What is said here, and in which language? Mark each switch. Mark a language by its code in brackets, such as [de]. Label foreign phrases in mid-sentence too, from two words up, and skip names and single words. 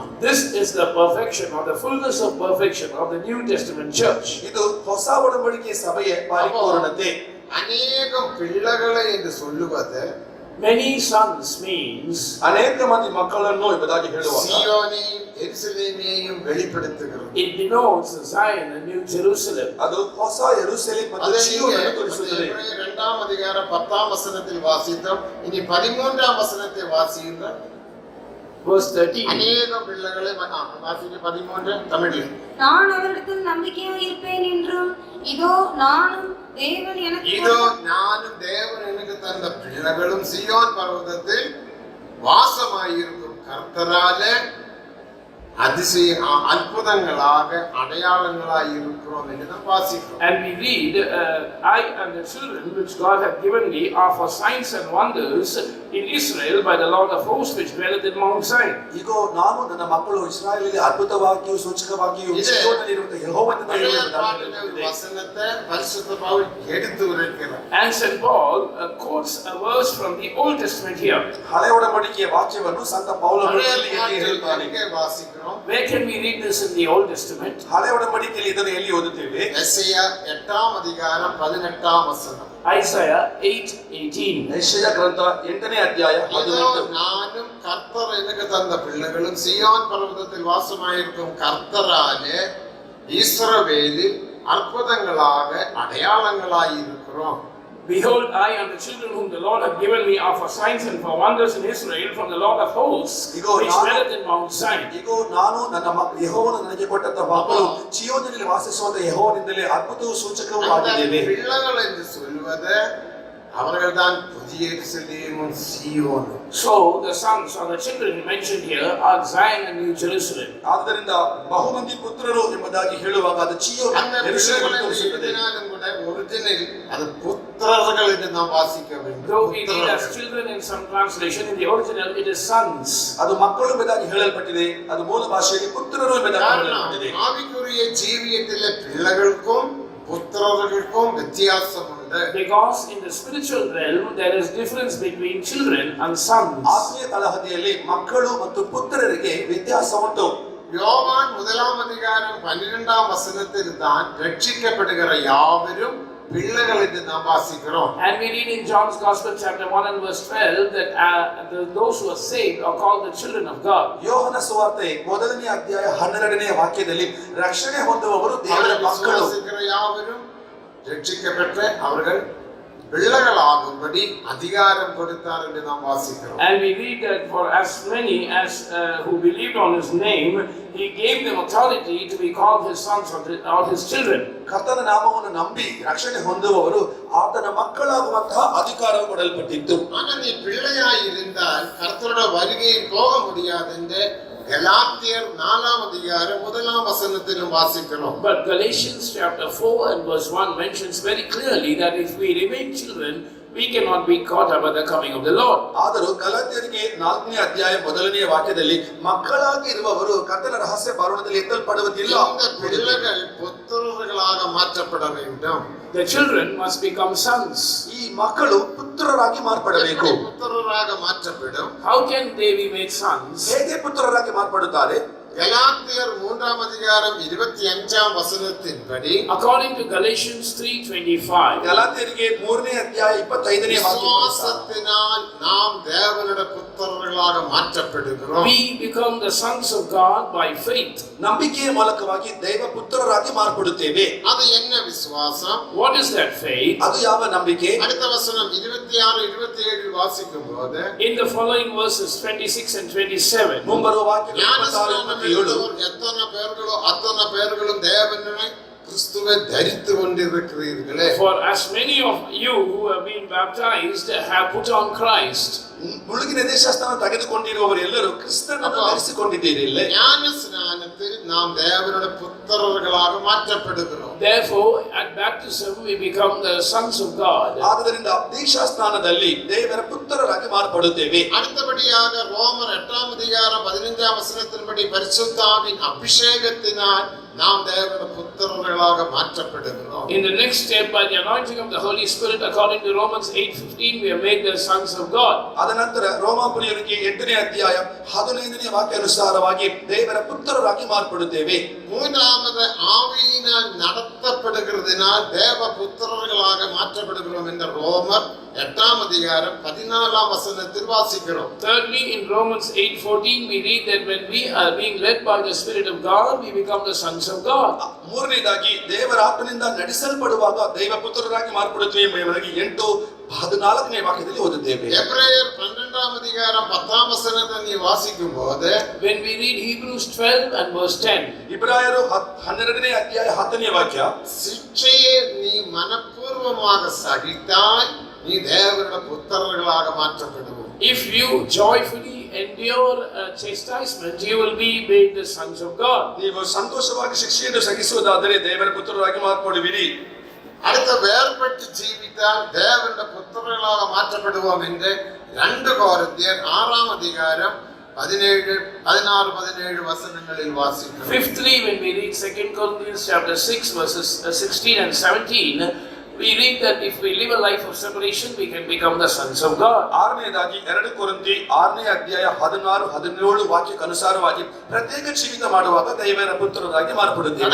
[en] This is the perfection or the fullness of perfection of the New Testament church. [kn] ಇದು ಹೊಸ ಒಡಂಬಡಿಕೆಯ ಸಭೆಯ ಪರಿಪೂರ್ಣತೆ. [ta] அநேகம் பிள்ளைகளை என்று சொல்லுவது [en] Many sons means [kn] ಅನೇಕ ಮಂದಿ ಮಕ್ಕಳನ್ನು ಎಂಬುದಾಗಿ ಹೇಳುವಾಗ [ta] சீயோனையும் எருசலேமையும் வெளிப்படுத்துகிறது. [en] it denotes Zion and New Jerusalem. [kn] ಅದು ಹೊಸ ಯೆರೂಸಲೇಮ್ ಮತ್ತು [ta] அதை [kn] ಚೀಯೋನನ್ನು ತೋರಿಸುತ್ತದೆ. [ta] எபிரேயர் 2ஆம் அதிகாரம் 10ஆம் வசனத்தில் வாசித்தோம். இனி 13ஆம் வசனத்தை வாசியுங்கள். [en] Verse 13. [ta] அநேகம் பிள்ளைகளை வாசிக்க 13 தமிழில். நான் அவரிடத்தில் நம்பிக்கையாய் இருப்பேன் என்றும் இதோ நானும் தேவன் எனக்கு இதோ நானும் தேவன் எனக்கு தந்த பிள்ளைகளும் சீயோன் பர்வதத்தில் வாசமாயிருக்கும் கர்த்தராலே அதிசய அற்புதங்களாக அடையாளங்களாய் இருக்கிறோம் என்று நாம் வாசிக்கிறோம். [en] And we read, I and the children which God hath given me are for signs and wonders in Israel by the Lord of hosts which dwelleth in Mount Zion. [kn] ಈಗ ನಾನು ನನ್ನ ಮಕ್ಕಳು ಇಸ್ರಾಯೇಲಿನಲ್ಲಿ ಅದ್ಭುತವಾಗಿಯೂ ಸೂಚಕವಾಗಿಯೂ ಚೀಯೋನಲ್ಲಿರುವಂತಹ ಯೆಹೋವನನ್ನು ಹೇಳುವುದಾಗಿದೆ. [ta] வசனத்தை பரிசுத்த பவுல் எடுத்து உரைக்கிறார். [en] And St. Paul quotes a verse from the Old Testament here. [kn] ಹಳೆಯ ಒಡಂಬಡಿಕೆಯ ವಾಕ್ಯವನ್ನು ಸಂತ ಪೌಲನು ಇಲ್ಲಿ ಹೇಳುತ್ತಾನೆ. [ta] வாசிக்கிறோம். [en] Where can we read this in the Old Testament? [kn] ಹಳೆಯ ಒಡಂಬಡಿಕೆಯಲ್ಲಿ ಇದನ್ನು ಎಲ್ಲಿ ಓದುತ್ತೇವೆ? [ta] எசேயா 8ஆம் அதிகாரம் 18ஆம் வசனம். [en] Isaiah 8:18. [kn] ಯೆಶಾಯ ಗ್ರಂಥ 8ನೇ ಅಧ್ಯಾಯ [ta] இதோ 18. நானும் கர்த்தர் எனக்கு தந்த பிள்ளைகளும் சீயோன் பர்வதத்தில் வாசமாயிருக்கும் கர்த்தராலே இஸ்ரவேலில் அற்புதங்களாக அடையாளங்களாய் இருக்கிறோம். [en] Behold, I and the children whom the Lord hath given me are for signs and for wonders in Israel from the Lord of hosts, which dwelleth in Mount Zion. [kn] ಈಗ ನಾನು ನನ್ನ ಯೆಹೋವನು ನನಗೆ ಕೊಟ್ಟಂತ ಮಕ್ಕಳು ಚೀಯೋನಿನಲ್ಲಿ ವಾಸಿಸುವಂತ ಯೆಹೋವನಿಂದಲೇ ಅದ್ಭುತವೂ ಸೂಚಕವೂ ಆಗಿದ್ದೇವೆ. [ta] பிள்ளைகள் என்று சொல்வது அவர்கள்தான் புதிய எருசலேமும் சீயோனும். [en] So the sons or the children mentioned here are Zion and New Jerusalem. [kn] ಆದ್ದರಿಂದ ಬಹುಮಂದಿ ಪುತ್ರರು ಎಂಬುದಾಗಿ ಹೇಳುವಾಗ ಅದು ಚೀಯೋನ್ [ta] அந்த [kn] ಯೆರೂಸಲೇಮ್ [ta] பிள்ளைகள் [kn] ತೋರಿಸುತ್ತದೆ. [ta] எழுதினாலும் கூட ஒரிஜினல் அது புத்திரர்கள் என்று நாம் வாசிக்க வேண்டும். [en] Though we read as children in some translation, in the original it is sons. [kn] ಅದು ಮಕ್ಕಳು ಎಂಬುದಾಗಿ ಹೇಳಲ್ಪಟ್ಟಿದೆ. ಅದು ಮೂಲ ಭಾಷೆಯಲ್ಲಿ ಪುತ್ರರು ಎಂಬುದಾಗಿ ಹೇಳಲ್ಪಟ್ಟಿದೆ. [ta] ஆவிக்குரிய ஜீவியத்திலே பிள்ளைகளுக்கும் புத்திரர்களுக்கும் வித்தியாசம் உண்டு. [en] Because in the spiritual realm there is difference between children and sons. [kn] ಆತ್ಮೀಯ ತಳಹದಿಯಲ್ಲಿ ಮಕ್ಕಳು ಮತ್ತು ಪುತ್ರರಿಗೆ ವ್ಯತ್ಯಾಸ ಉಂಟು. [ta] யோவான் 1ஆம் அதிகாரம் 12ஆம் வசனத்தில் தான் ரட்சிக்கப்படுகிற யாவரும் பிள்ளைகள் என்று நாம் வாசிக்கிறோம். [en] And we read in John's Gospel chapter 1 and verse 12 that those who are saved are called the children of God. [kn] ಯೋಹನ ಸುವಾರ್ತೆ 1ನೇ ಅಧ್ಯಾಯ 12ನೇ ವಾಕ್ಯದಲ್ಲಿ ರಕ್ಷಣೆ ಹೊಂದುವವರು ದೇವರ ಮಕ್ಕಳು. [ta] விசுவாசிக்கிற யாவரும் ரட்சிக்கப்பட்ட அவர்கள் பிள்ளைகளாகும்படி அதிகாரம் கொடுத்தார் என்று நாம் வாசிக்கிறோம். [en] And we read that for as many as who believed on his name, he gave them authority to be called his sons or his children. [kn] ಕರ್ತನ ನಾಮವನ್ನು ನಂಬಿ ರಕ್ಷಣೆ ಹೊಂದುವವರು ಆತನ ಮಕ್ಕಳಾಗುವಂತಹ ಅಧಿಕಾರವು ಕೊಡಲ್ಪಟ್ಟಿತ್ತು. [ta] ஆனால் நீ பிள்ளையாய் இருந்தால் கர்த்தரோட வருகையில் போக முடியாது என்று கலாத்தியர் 4ஆம் அதிகாரம் 1ஆம் வசனத்திலும் வாசிக்கிறோம். [en] But Galatians chapter 4 and verse 1 mentions very clearly that if we remain children, we cannot be caught up at the coming of the Lord. [kn] ಆದರೂ ಗಲಾತ್ಯರಿಗೆ 4ನೇ ಅಧ್ಯಾಯ 1ನೇ ವಾಕ್ಯದಲ್ಲಿ ಮಕ್ಕಳಾಗಿ ಇರುವವರು ಕರ್ತನ ರಹಸ್ಯ ಬರುಣದಲ್ಲಿ ಎತ್ತಲ್ಪಡುವುದಿಲ್ಲ. [ta] இந்த பிள்ளைகள் புத்திரர்களாக மாற்றப்பட வேண்டும். [en] The children must become sons. [kn] ಈ ಮಕ್ಕಳು ಪುತ್ರರಾಗಿ ಮಾರ್ಪಡಬೇಕು. [ta] புத்திரராக மாற்றப்படும். [en] How can they be made sons? [kn] ಹೇಗೆ ಪುತ್ರರಾಗಿ ಮಾರ್ಪಡುತ್ತಾರೆ? [ta] கலாத்தியர் 3ஆம் அதிகாரம் 25ஆம் வசனத்தின்படி [en] According to Galatians 3:25, [kn] ಗಲಾತ್ಯರಿಗೆ 3ನೇ ಅಧ್ಯಾಯ 25ನೇ ವಾಕ್ಯ [ta] விசுவாசத்தினால் நாம் தேவனுடைய புத்திரர்களாக மாற்றப்படுகிறோம். [en] we become the sons of God by faith. [kn] ನಂಬಿಕೆಯ ಮೂಲಕವಾಗಿ ದೈವ ಪುತ್ರರಾಗಿ ಮಾರ್ಪಡುತ್ತೇವೆ. [ta] அது என்ன விசுவாசம்? [en] What is that faith? [kn] ಅದು ಯಾವ ನಂಬಿಕೆ? [ta] அடுத்த வசனம் 26 27 வாசிக்கும் போது [en] In the following verses 26 and 27, [kn] ಮುಂಬರುವ ವಾಕ್ಯ 26 27 [ta] எத்தனை பேர்களோ அத்தனை பேர்களும் தேவனை கிறிஸ்துவை தரித்து கொண்டிருக்கிறீர்களே. [en] For as many of you who have been baptized have put on Christ. [kn] ಮುಳುಗಿನ ದೇಶಸ್ಥಾನ ತೆಗೆದುಕೊಂಡಿರುವವರು ಎಲ್ಲರೂ ಕ್ರಿಸ್ತನನ್ನು ಧರಿಸಿಕೊಂಡಿದ್ದೀರಿ. [ta] ஞான ஸ்நானத்தில் நாம் தேவனுடைய புத்திரர்களாக மாற்றப்படுகிறோம். [en] Therefore, at baptism we become the sons of God. [kn] ಆದ್ದರಿಂದ ದೀಕ್ಷಾಸ್ನಾನದಲ್ಲಿ ದೇವರ ಪುತ್ರರಾಗಿ ಮಾರ್ಪಡುತ್ತೇವೆ. [ta] அடுத்தபடியாக ரோமர் 8ஆம் அதிகாரம் 15ஆம் வசனத்தின்படி பரிசுத்தாவின் அபிஷேகத்தினால் நாம் தேவனுடைய புத்திரர்களாக மாற்றப்படுகிறோம். [en] In the next step, by the anointing of the Holy Spirit, according to Romans 8:15, we are made the sons of God. [kn] ಅದನಂತರ ರೋಮಾಪುರಿಯವರಿಗೆ 8ನೇ ಅಧ್ಯಾಯ 15ನೇ ವಾಕ್ಯಾನುಸಾರವಾಗಿ ದೇವರ ಪುತ್ರರಾಗಿ ಮಾರ್ಪಡುತ್ತೇವೆ. [ta] மூன்றாவது ஆவியினால் நடத்தப்படுகிறதினால் தேவ புத்திரர்களாக மாற்றப்படுகிறோம் என்ற ரோமர் 8ஆம் அதிகாரம் 14ஆம் வசனத்தில் வாசிக்கிறோம். [en] Thirdly, in Romans 8:14, we read that when we are being led by the Spirit of God, we become the sons of God. [kn] ಮೂರನೇದಾಗಿ ದೇವರ ಆತ್ಮನಿಂದ ನಡೆಸಲ್ಪಡುವಾಗ ದೈವ ಪುತ್ರರಾಗಿ ಮಾರ್ಪಡುತ್ತೇವೆ ಎಂಬುದಾಗಿ 8:14ನೇ ವಾಕ್ಯದಲ್ಲಿ ಓದುತ್ತೇವೆ. [ta] எபிரேயர் 12ஆம் அதிகாரம் 10ஆம் வசனத்தை நீ வாசிக்கும்போது, [en] When we read Hebrews 12 and verse 10, [kn] ಇಬ್ರಾಯರು 12ನೇ ಅಧ್ಯಾಯ 10ನೇ ವಾಕ್ಯ, [ta] சிற்றையை நீ மனப்பூர்வமாக சகித்தால் நீ தேவனுடைய புத்திரர்களாக மாற்றப்படுவோம். [en] if you joyfully endure chastisement, you will be made the sons of God. [kn] ನೀವು ಸಂತೋಷವಾಗಿ ಶಿಕ್ಷೆಯನ್ನು ಸಹಿಸುವುದಾದರೆ ದೇವರ ಪುತ್ರರಾಗಿ ಮಾರ್ಪಡುವಿರಿ. [ta] அடுத்த வேறுபட்டு ஜீவித்தால் தேவனுடைய புத்திரர்களாக மாற்றப்படுவோம் என்று 2 கொரிந்தியர் 6ஆம் அதிகாரம் 16-17 வசனங்களில் வாசிக்கிறோம். [en] Fifthly, when we read 2 Corinthians chapter 6 verses 16 and 17, we read that if we live a life of separation, we can become the sons of God. [kn] ಆರನೇದಾಗಿ 2 ಕೊರಿಂಥಿ 6ನೇ ಅಧ್ಯಾಯ 16-17 ವಾಕ್ಯಕ್ಕೆ ಅನುಸಾರವಾಗಿ ಪ್ರತ್ಯೇಕ ಜೀವಿತ ಮಾಡುವಾಗ ದೇವರ ಪುತ್ರರಾಗಿ ಮಾರ್ಪಡುತ್ತೇವೆ.